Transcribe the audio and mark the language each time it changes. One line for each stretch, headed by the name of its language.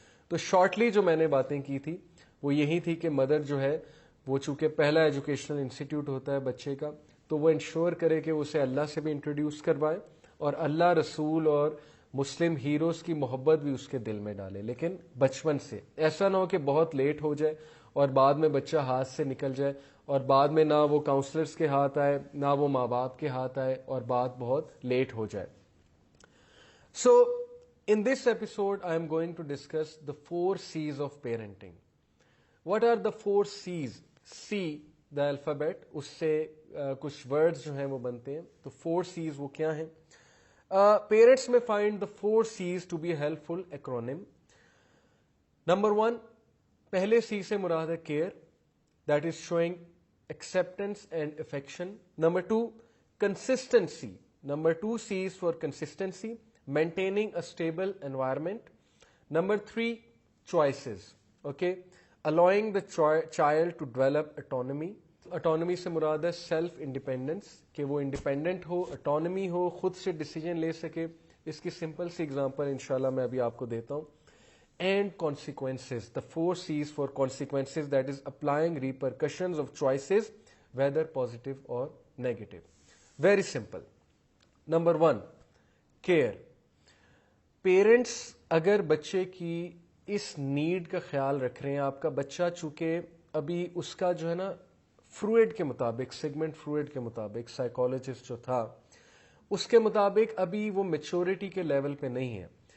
Hindi: तो शॉर्टली जो मैंने बातें की थी वो यही थी कि मदर जो है वो चूंकि पहला एजुकेशनल इंस्टीट्यूट होता है बच्चे का, तो वो इंश्योर करे कि उसे अल्लाह से भी इंट्रोड्यूस करवाए और अल्लाह, रसूल और मुस्लिम हीरोज की मोहब्बत भी उसके दिल में डाले, लेकिन बचपन से। ऐसा ना हो कि बहुत लेट हो जाए और बाद में बच्चा हाथ से निकल जाए और बाद में ना वो काउंसलर्स के हाथ आए ना वो माँ बाप के हाथ आए और बात बहुत लेट हो जाए।
English: So in this episode, I am going to discuss the 4 C's of parenting. What are the 4 C's?
Hindi: C,
English: the alphabet,
Hindi: उससे कुछ words जो हैं वो बनते हैं। तो 4 C's वो क्या हैं?
English: Parents may find the 4 C's to be a helpful acronym. Number 1,
Hindi: पहले C से मुराद है
English: care, that is showing acceptance and affection. Number 2, consistency. Number 2 C is for consistency, maintaining a stable environment. Number 3, choices. Okay, allowing the child to develop autonomy.
Hindi: Autonomy से मुराद है self independence, कि वो independent हो, autonomy हो, खुद से decision ले सके। इसकी सिंपल सी एग्जांपल इंशाल्लाह मैं अभी आपको देता हूं।
English: And consequences, the 4 C's for consequences, that is applying repercussions of choices, whether positive or negative. Very simple. Number 1, care.
Hindi: Parents अगर बच्चे की इस नीड का ख्याल रख रहे हैं, आपका बच्चा चूंकि अभी उसका जो है ना फ्रूइड के मुताबिक, सिगमेंट फ्रूइड के मुताबिक, साइकोलॉजिस्ट जो था उसके मुताबिक अभी वो मैच्योरिटी के लेवल पे नहीं है।